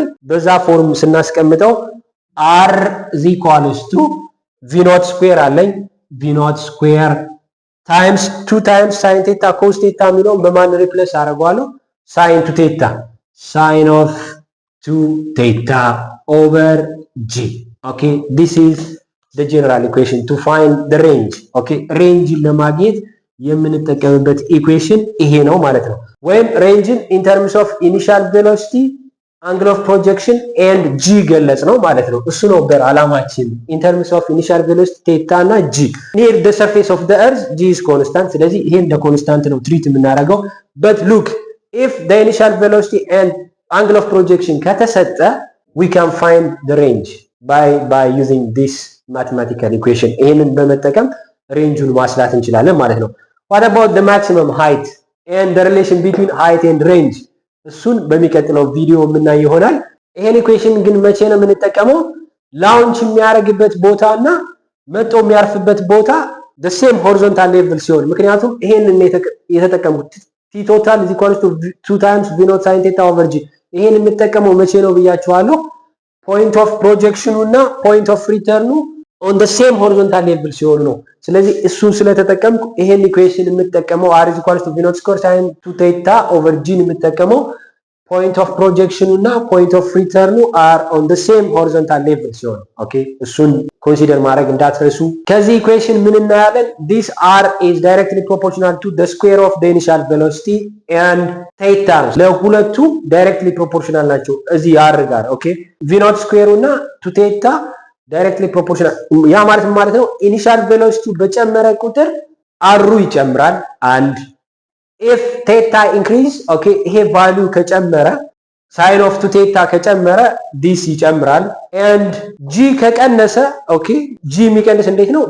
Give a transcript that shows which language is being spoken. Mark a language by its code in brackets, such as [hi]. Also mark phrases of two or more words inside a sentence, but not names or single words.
[am] በዛ ፎርም ስናስቀምጠው [en] r is equals to v naught square አለኝ v naught square times 2 times sin theta cos theta [am] የሚለውን በማን ሪፕሌስ አደርገዋለሁ? [en] sin 2 theta sin of 2 theta over g okay this is the general equation to find the range ኦኬ [am] ሬንጅን ለማግኘት የምንጠቀምበት ኢኩዌሽን ይሄ ነው ማለት ነው። ወይም ሬንጅን [en] in terms of initial velocity angle of projection and g [am] ገለጽ ነው ማለት ነው። እሱ ነው በአላማችን [en] in terms of initial velocity ቴታ እና g near the surface of the earth g is constant። [am] ስለዚህ ይሄን እንደ ኮንስታንት ነው ትሪት የምናደርገው። [en] but look if the initial velocity and angle of projection ከተሰጠ we can find the range by using this mathematical equation [am] ይሄንን በመጠቀም ሬንጁን ማስላት እንችላለን ማለት ነው። [en] what about the maximum height and the relation between height and range [am] እሱን በሚቀጥለው ቪዲዮ የምናይ ይሆናል። ይሄን ኢኩዌሽን ግን መቼ ነው የምንጠቀመው? ላውንች የሚያደርግበት ቦታና መጥቶ የሚያርፍበት ቦታ [en] the same horizontal level [am] ሲሆን፣ ምክንያቱም ይሄንን የተጠቀምኩት [en] t total is equal to 2 times v naught sin theta over g [am] ይሄን የምንጠቀመው መቼ ነው ብያችኋለሁ? [en] point of projection እና point of return on the same horizontal level [am] ሲሆን ነው። ስለዚህ እሱን ስለተጠቀምኩ ይሄን ኢኩዌሽን የምጠቀመው [en] r is equal to v naught square sin 2 theta over g የምጠቀመው point of projection እና point of return are on the same horizontal level [am] ሲሆን ኦኬ እሱን ኮንሲደር ማድረግ እንዳትረሱ። ከዚህ ኢኩዌሽን ምን እናያለን? [en] this r is directly proportional to the square of the initial velocity and theta ለሁለቱ directly proportional [am] ናቸው እዚህ r ጋር ኦኬ [en] v naught square እና 2 theta directly proportional [am] ያ ማለት ነው [en] initial velocity [am] በጨመረ ቁጥር አሩ ይጨምራል አንድ [en] if theta increase [am] ኦኬ ይሄ ቫልዩ ከጨመረ [en] sin of 2 theta ከጨመረ this ይጨምራል and g [am] ከቀነሰ ኦኬ g የሚቀንስ እንዴት ነው?